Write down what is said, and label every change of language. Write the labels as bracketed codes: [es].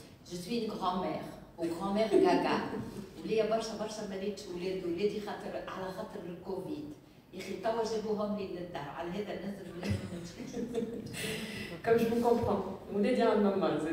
[fr] Je suis une grand-mère, ou grand-mère gaga. [ar] وليا برشا مريت ولادي خاطر على خاطر الكوفيد يا اخي توا جابوهم لي للدار على هذا نزل. [fr] Comme je vous comprends, vous voulez dire à maman.